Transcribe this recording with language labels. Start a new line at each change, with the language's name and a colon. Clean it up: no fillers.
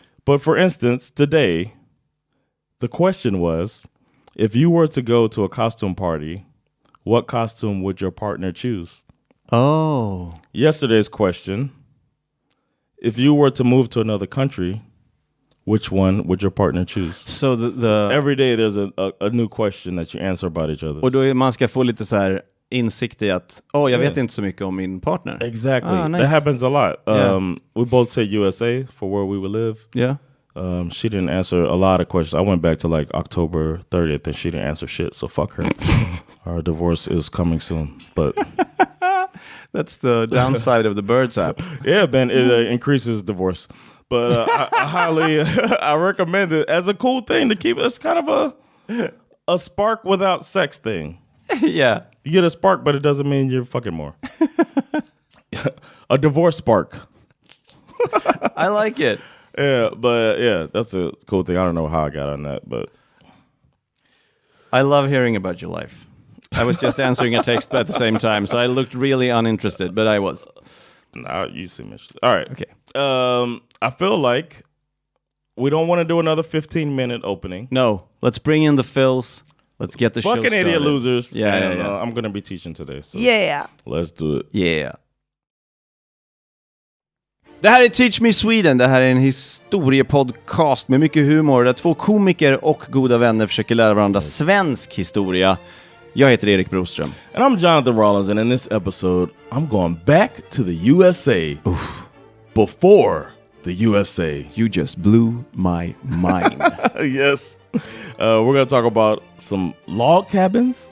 English: But for instance, today, the question was, if you were to go to a costume party, what costume would your partner choose? Oh. Yesterday's question, if you were to move to another country, which one would your partner choose? So the every day there's a new question that you answer about each other.
Swedish: Och då man ska få lite så här insikt i att jag vet inte så mycket om min partner.
English: Exactly. Nice. That happens a lot. We both say USA for where we would live. Yeah. She didn't answer a lot of questions. I went back to like October 30th and she didn't answer shit, so fuck her. Our divorce is coming soon. But that's the downside of the Birds app. Yeah, man, it increases divorce. But I highly I recommend it as a cool thing to keep. It's kind of a spark without sex thing. Yeah. You get a spark, but it doesn't mean you're fucking more. A divorce spark. I like it. Yeah, but yeah, that's a cool thing. I don't know how I got on that, but I love hearing about your life. I was just answering a text at the same time, so I looked really uninterested, but I was. No, you seem interested. All right. Okay. I feel like we don't want to do another 15-minute opening. No, let's bring in the fills. Let's get the show started. Fucking idiot losers. Yeah. I'm going to be teaching today. So let's do it. Yeah.
Swedish: Det här är Teach Me Sweden. Det här är en historiepodcast med mycket humor där 2 komiker och goda vänner försöker lära varandra svensk historia. Jag heter Erik Broström.
English: And I'm Jonathan Rollins, and in this episode, I'm going back to the USA. Oof. Before the USA. You just blew my mind. Yes. We're going to talk about some log cabins.